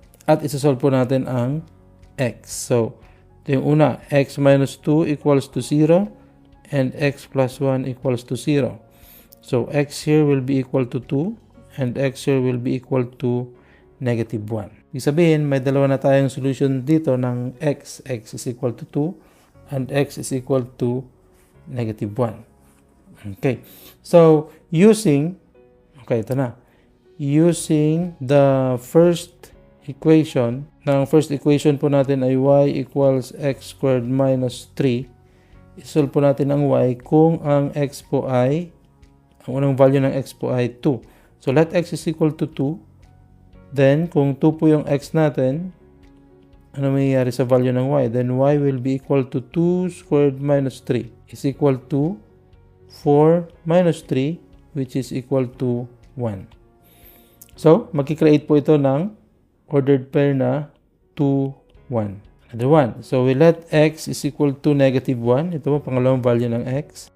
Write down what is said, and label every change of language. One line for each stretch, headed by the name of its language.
Filipino: At isa-solve po natin ang x.
English: So,
Filipino: ito yung una,
English: x minus 2 equals to 0 and x plus 1 equals to 0. So, x here will be equal to 2 and x here will be equal to negative 1.
Filipino: Ibig sabihin, may dalawa na tayong solution dito ng x.
English: X is equal to 2 and x is equal to negative 1. Okay. So, okay,
Filipino: ito na.
English: Using the first equation, ng first equation po natin ay y equals x squared minus 3.
Filipino: Isolve po natin ang y kung ang x po ay, ang unang value ng x po ay 2.
English: So, let x is equal to 2. Then,
Filipino: kung 2 po yung x natin, ano mangyayari sa value ng y?
English: Then y will be equal to 2 squared minus 3 is equal to 4 minus 3 which is equal to 1.
Filipino: So, magkikreate po ito ng ordered pair na 2, 1.
English: Another one. So, we let x is equal to negative 1.
Filipino: Ito po, pangalawang value ng x.